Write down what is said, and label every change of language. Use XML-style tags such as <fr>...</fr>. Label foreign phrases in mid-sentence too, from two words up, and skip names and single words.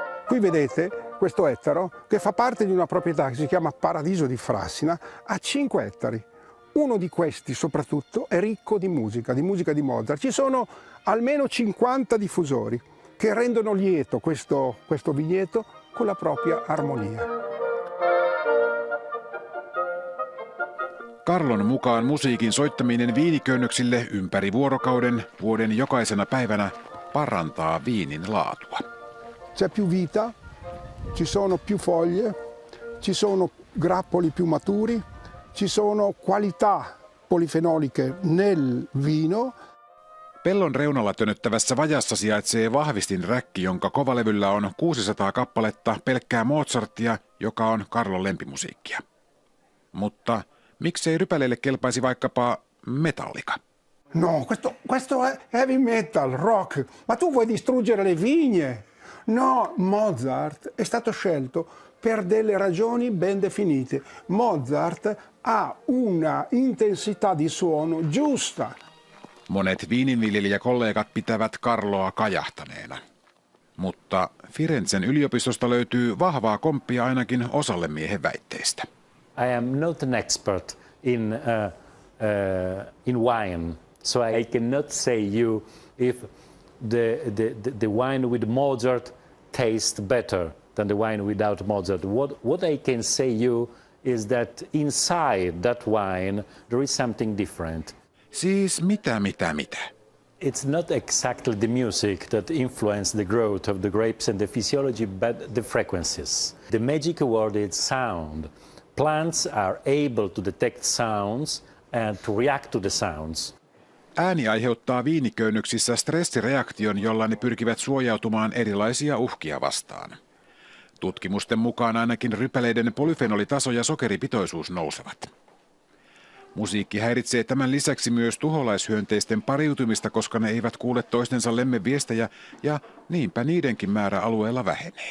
<it>Qui vedete questo ettaro che fa parte di una proprietà che si chiama Paradiso di Frassina, ha 5 ettari. Uno di questi soprattutto è ricco di musica di Mozart. Ci sono almeno 50 diffusori che rendono lieto questo vigneto con la propria armonia.</it> <fi>Carlon mukaan musiikin soittaminen viiniköynnöksille ympäri vuorokauden vuoden jokaisena päivänä parantaa viinin laatua.</fi> <it>C'è più vita, ci sono più foglie, ci sono grappoli più maturi, ci sono qualità polifenoliche nel vino.</it> <fi>Pellon reunalla tönöttävässä vajassa sijaitsee vahvistinräkki, jonka kovalevyllä on 600 kappaletta pelkkää Mozartia, joka on Carlon lempimusiikkia. Mutta miksei rypäleille kelpaisi vaikkapa Metallica?</fi> <it>No, questo è</it> <en>heavy metal,</en> <it>rock, ma tu vuoi distruggere le vigne? No, Mozart è stato scelto per delle ragioni ben definite. Mozart ha una intensità di suono giusta.</it> <fi>Monet viininviljelijäkollegat pitävät Carloa kajahtaneena. Mutta Firenzen yliopistosta löytyy vahvaa komppia ainakin osalle miehen väitteistä.</fi> <en>I am not an expert in wine, so I cannot say you if the wine with Mozart tastes better than the wine without Mozart. What I can say you is that inside that wine there is something different.</en> <fi>Siis mitä?</fi> <en>It's not exactly the music that influenced the growth of the grapes and the physiology, but the frequencies. The magic word is sound. Plants are able to detect sounds and to react to the sounds.</en> <fi>Ääni aiheuttaa viiniköynnöksissä stressireaktion, jolla ne pyrkivät suojautumaan erilaisia uhkia vastaan. Tutkimusten mukaan ainakin rypäleiden polyfenolitaso ja sokeripitoisuus nousevat. Musiikki häiritsee tämän lisäksi myös tuholaishyönteisten pariutumista, koska ne eivät kuule toistensa lemmenviestejä ja niinpä niidenkin määrä alueella vähenee.</fi>